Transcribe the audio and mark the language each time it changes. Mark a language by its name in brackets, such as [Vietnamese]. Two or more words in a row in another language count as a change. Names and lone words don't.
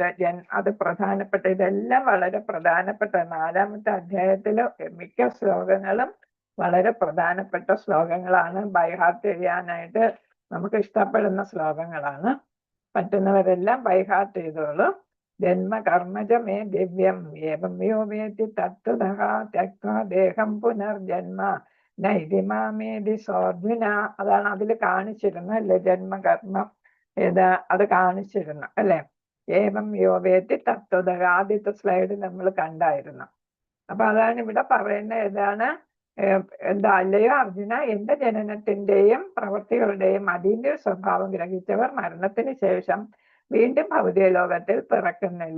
[Malayalam] അത് പ്രധാനപ്പെട്ട, ഇതെല്ലാം വളരെ പ്രധാനപ്പെട്ട 4ാമത്തെ അധ്യായത്തില് മിക്ക ശ്ലോകങ്ങളും വളരെ പ്രധാനപ്പെട്ട ശ്ലോകങ്ങളാണ്. ബൈഹാർട്ട് ചെയ്യാനായിട്ട് നമുക്ക് ഇഷ്ടപ്പെടുന്ന ശ്ലോകങ്ങളാണ്. പറ്റുന്നവരെല്ലാം ബൈഹാർട്ട് ചെയ്തോളൂ. [Sanskrit] ജന്മ കർമ്മജമേ ദിവ്യം ഏവം യോ വേത്തി തത്വതഃ ത്യക്ത്വാ ദേഹം പുനർജന്മ നൈതിമാമേതി സ്വാർജുന. [Malayalam] അതാണ് അതിൽ കാണിച്ചിരുന്നത് അല്ലെ, ജന്മകർമ്മം അത് കാണിച്ചിരുന്നു അല്ലെ. [Sanskrit] ഏവം യോ വേത്തി തത്വതഃ [Malayalam] ആദ്യത്തെ സ്ലൈഡ് നമ്മൾ കണ്ടായിരുന്നു. അപ്പൊ അതാണ് ഇവിടെ പറയുന്നത്. അല്ലയോ അർജുന, എന്റെ ജനനത്തിന്റെയും പ്രവൃത്തികളുടെയും അതീന്ദ്രിയ സ്വഭാവം ഗ്രഹിച്ചവർ മരണത്തിന് ശേഷം വീണ്ടും ഭൗതിക ലോകത്തിൽ പിറക്കുന്നില്ല.